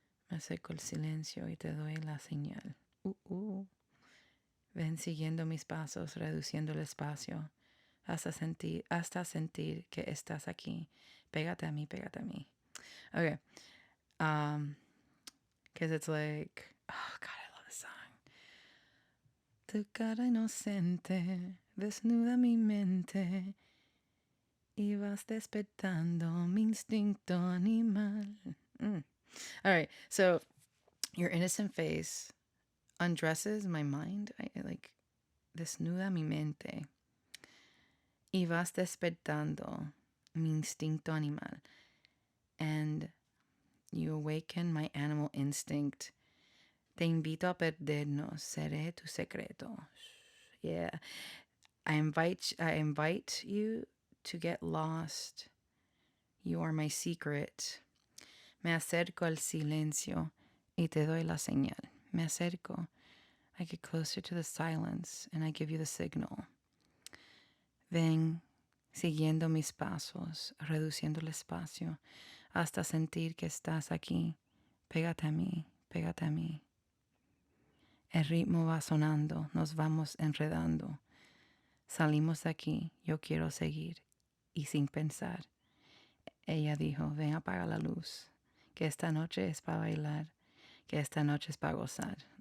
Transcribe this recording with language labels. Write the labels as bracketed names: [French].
[Spanish] Me acerco el silencio y te doy la señal. Ven siguiendo mis pasos, reduciendo el espacio. Hasta sentir que estás aquí. Pégate a mí, pégate a mí. Okay. [English] Because it's like, oh God, I love this song. [Spanish] Tu cara inocente desnuda mi mente y vas despertando mi instinto animal. [English] All right, so your innocent face undresses my mind. I like [Spanish] desnuda mi mente y vas despertando mi instinto animal. And [English] You awaken my animal instinct. [Spanish] Te invito a perdernos. Seré tu secreto. [English] Yeah. I invite you to get lost. You are my secret. [Spanish] Me acerco al silencio y te doy la señal. Me acerco. [English] I get closer to the silence and I give you the signal. [Spanish] Ven siguiendo mis pasos, reduciendo el espacio, hasta sentir que estás aquí. Pégate a mí, pégate a mí. El ritmo va sonando, nos vamos enredando. Salimos de aquí, yo quiero seguir. Y sin pensar, ella dijo, ven apaga la luz, que esta noche es para bailar, que esta noche es para gozar.